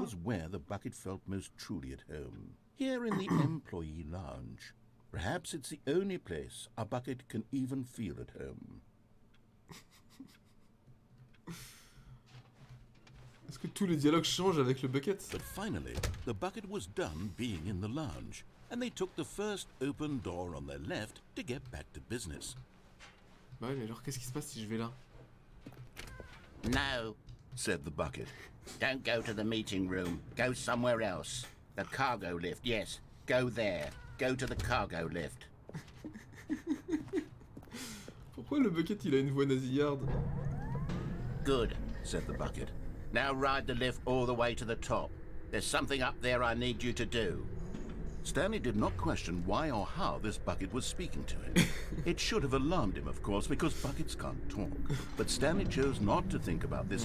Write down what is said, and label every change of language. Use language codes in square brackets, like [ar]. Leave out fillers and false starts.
[en] was where the bucket felt most truly at home. Here in the employee lounge. Perhaps it's the only place a bucket can even feel at home. [fr] Est-ce que tous les dialogues changent avec le bucket? [en] But finally, the bucket was done being in the lounge, and they took the first open door on their left to get back to business. [fr] Bah ouais, mais alors qu'est-ce qui se passe si je vais là? [en] No, Said the bucket. don't go to the meeting room. Go somewhere else. The cargo lift, yes. Go there. Go to the cargo lift. [fr] Pourquoi le bucket il a une voix nasillarde? [en] Good. Said the bucket. Now ride the lift all the way to the top. There's something up there I need you to do. Stanley did not question why or how this bucket was speaking to him. It should have alarmed him, of course, because buckets can't talk. But Stanley chose not to think about this